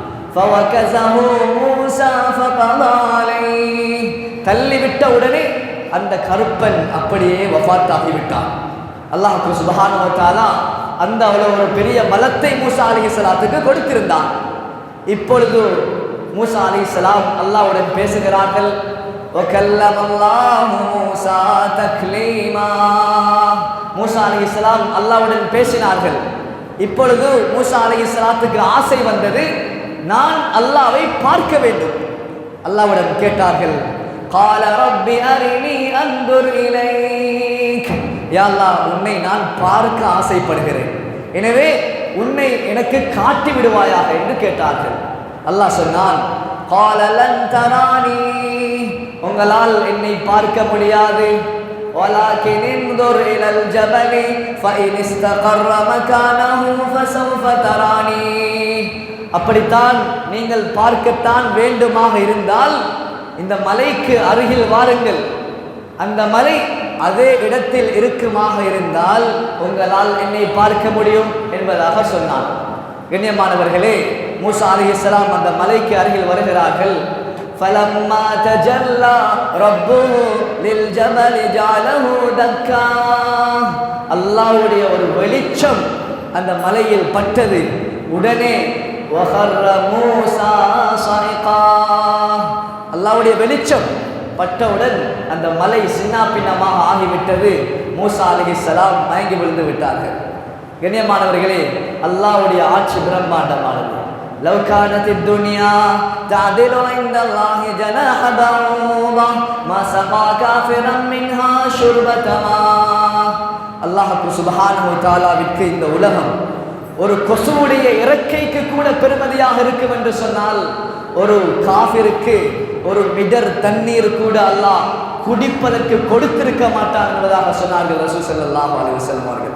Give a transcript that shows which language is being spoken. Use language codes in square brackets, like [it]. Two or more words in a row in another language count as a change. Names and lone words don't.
[ta] தள்ளிவிட்ட உடனே அந்த கருப்பன் அப்படியே வஃபாத்தாகிவிட்டான். [ar] الله سبحانه وتعالى [ta] அந்த அவ்வளவு ஒரு பெரிய பலத்தை மூசா அலைஹிஸ்ஸலாத்துக்கு கொடுத்திருந்தான். இப்பொழுது மூசா அலைஹிஸ்ஸலாம் அல்லாஹ்வுடன் பேசுகிறார்கள். [ar] وَكَلَّمَ اللَّهُ مُوسَى تَكْلِيمًا. [ta] மூசா அலைஹிஸ்ஸலாம் அல்லாஹ்வுடன் பேசினார்கள். இப்பொழுது மூசா அலைஹிஸ்ஸலாத்துக்கு ஆசை வந்தது, நான் அல்லாஹ்வை பார்க்க வேண்டும். அல்லாஹ்விடம் கேட்டார்கள். [ar] قَالَ رَبِّ أَرِنِي أَنظُرْ إِلَيْكَ. يا الله, [ta] உன்னை நான் பார்க்க ஆசைப்படுகிறேன், எனவே உன்னை எனக்கு காட்டி விடுவாயாக என்று கேட்டார்கள். அல்லாஹ் சொன்னான், [ar] قَالَ لَن تَرَانِي. [ta] உங்களால் என்னை பார்க்க முடியாது. [ar] وَلَكِنِ انظُرْ إِلَى الْجَبَلِ فَإِنِ اسْتَقَرَّ مَكَانَهُ فَسَوْفَ تَرَانِي. [ta] அப்படித்தான் நீங்கள் பார்க்கத்தான் வேண்டுமாக இருந்தால் இந்த மலைக்கு அருகில் வாருங்கள். அந்த மலை அதே இடத்தில் இருக்குமாக இருந்தால் உங்களால் என்னை பார்க்க முடியும் என்பதாக சொன்னான். கண்ணியமானவர்களே, மூசா அலைஹிஸ்ஸலாம் அந்த மலைக்கு அருகில் வருகிறார்கள். [ar] فَلَمَّا تَجَلَّى رَبُّهُ لِلْجَبَلِ جَعَلَهُ دَكًّا. [ta] அல்லாஹ்வுடைய ஒரு வெளிச்சம் அந்த மலையில் பட்டது. [ar] உடனே وَخَرَّ مُوسَى صَعِقًا. [ta] அல்லாஹ்வுடைய வெளிச்சம் பட்டவுடன் அந்த மலை சின்ன பின்னமாக ஆகிவிட்டது. மூசா அலைஹிஸ்ஸலாம் மயங்கி விழுந்து விட்டார்கள். கண்ணியமானவர்களே, அல்லாஹ்வுடைய ஆட்சி பிரம்மாண்டமானது. [ar] لو كانت الدنيا تعدل عند الله جناح بعوضة ما سقى كافرا منها شربة ماء. الله سبحانه وتعالى [ta] இந்த உலகம் ஒரு கொசுவுடைய இறக்கைக்கு கூட பெருமதியாக இருக்கும் என்று சொன்னால், ஒரு காஃபிருக்கு ஒரு மிடர் தண்ணீர் கூட அல்லாஹ் குடிப்பதற்கு கொடுத்திருக்க மாட்டான் என்பதாக சொன்னார்கள் ரசூல் [ar] صلى الله عليه وسلم [ta] அவர்கள்.